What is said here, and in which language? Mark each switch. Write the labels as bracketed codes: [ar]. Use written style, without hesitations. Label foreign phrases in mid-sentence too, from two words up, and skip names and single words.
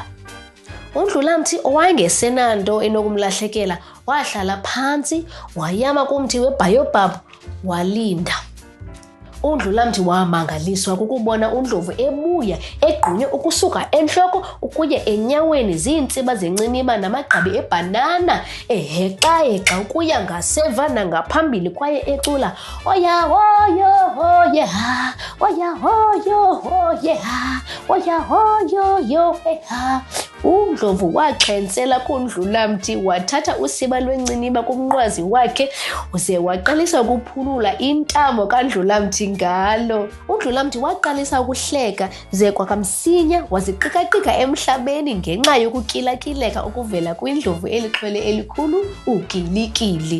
[xh] uNdlulamthi owayengesenanto enokumlahlekela wahlala phantsi wayama kumthi weBaobab walinda. uNdlulamthi wamangaliswa kukubona uNdlovu ebuya egqunywe ukusuka entloko ukuya enyaweni ziintsiba zenciniba namagqabi ebhanana ehexa ukuya ngaseva nangaphambili kwaye ecula oya hoyo hoye ha, oya hoyo hoye ha, oya hoyo yohe ha. uNdlovu waxhentsela kuNdlulamthi wathatha usiba lwenciniba kumnqwazi wakhe uze waqalisa ukuphulula intamo kaNdlulamthi ngalo. uNdlulamthi waqalisa ukuhleka ze kwakamsinya waziqikaqika emhlabeni ngenxa yokukilakileka okuvela kwindlovu elixhwele elikhulu uKilikili.